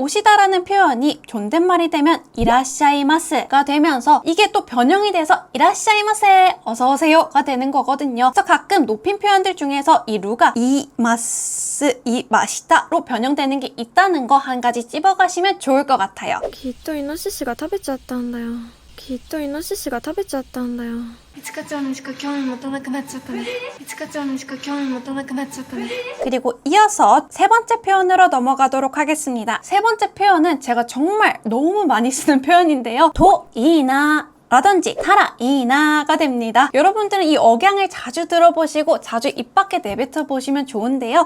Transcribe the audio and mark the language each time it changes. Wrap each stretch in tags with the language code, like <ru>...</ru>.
<ko>오시다 라는 표현이 존댓말이 되면 이라샤이마스가 되면서 이게 또 변형이 돼서 이라샤이마세 어서오세요가 되는 거거든요. 그래서 가끔 높임 표현들 중에서 이 루가 이마스, 이마시다로 변형되는 게 있다는 거 한 가지 찝어가시면 좋을 것 같아요.</ko> <ja>きっとイノシシが食べちゃったんだよ。きっとイノシシが食べちゃったんだよ。いちかちゃんにしか興味持たなくなっちゃったね。いちかちゃんにしか興味持たなくなっちゃったね。</ja> <ko>그리고 이어서 세 번째 표현으로 넘어가도록 하겠습니다. 세 번째 표현은 제가 정말 너무 많이 쓰는 표현인데요. 도이나 라든지 타라이나가 됩니다. 여러분들은 이 억양을 자주 들어보시고 자주 입 밖에 내뱉어 보시면 좋은데요.</ko>